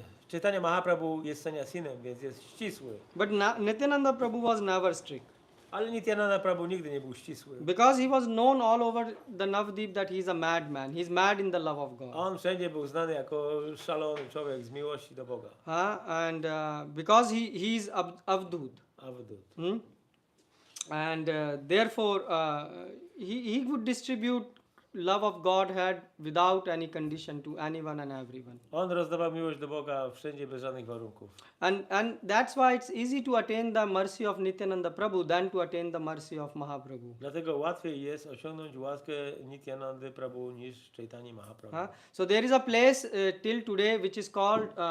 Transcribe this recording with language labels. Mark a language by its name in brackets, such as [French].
[Polish] Chaitanya Mahaprabhu jest sannyasinem, więc jest ścisły. [English] But Nityananda Prabhu was never strict [Polish] Ale Nityananda Prabhu nigdy nie był ścisły. [English] because he was known all over the Navdeep that he is a madman. He is mad in the love of God. [Polish] On wszędzie był znany jako szalony człowiek z miłości do Boga. [English] And because he is Avdut. [Sanskrit] Avdut. [English] And therefore he would distribute love of Godhead without any condition to anyone and everyone. [Polish] On rozdawał miłość do Boga wszędzie bez żadnych warunków. [English] And that's why it's easy to attain the mercy of Nityananda Prabhu than to attain the mercy of Mahaprabhu. [Polish] Dlatego łatwiej jest osiągnąć łaskę Nityanandy Prabhu niż Chaitanya Mahaprabhu. [English] So there is a place till today which is called